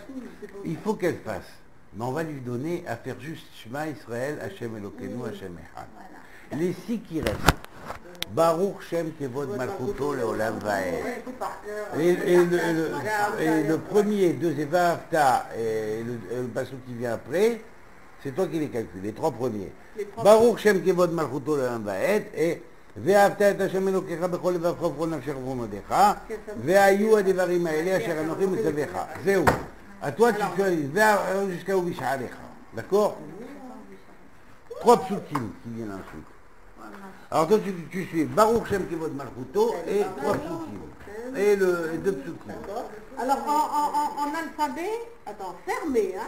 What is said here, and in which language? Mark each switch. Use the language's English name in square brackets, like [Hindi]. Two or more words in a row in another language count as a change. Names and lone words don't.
[French] Il faut qu'elle fasse, mais on va lui donner à faire juste [Hebrew] שמע ישראל, ה' אלוקינו, ה' אחד. [French] Les 6 qui restent, [Hebrew] ברוך שם כבוד מלכותו לעולם ועד. [French] Et le premier, deuxième, Vahavta et le passage qui vient après, c'est toi qui les calcules, les 3 premiers. [Hebrew] ברוך שם כבוד מלכותו לעולם ועד et ואהבת את ה' אלוקיך בכל לבבך ובכל נפשך ובכל מאודיך והיו הדברים האלה אשר אנוכי מצווך. זהו. [French] À toi tu fais jusqu'à [Hebrew] ובשעריך. [French] D'accord? 3 psukim qui viennent ensuite. Alors toi tu suis [Hebrew] ברוך שם כבוד מלכותו [French] et 3 psukim. Et 2 psukim. Alors en alphabet, attends, fermé, hein?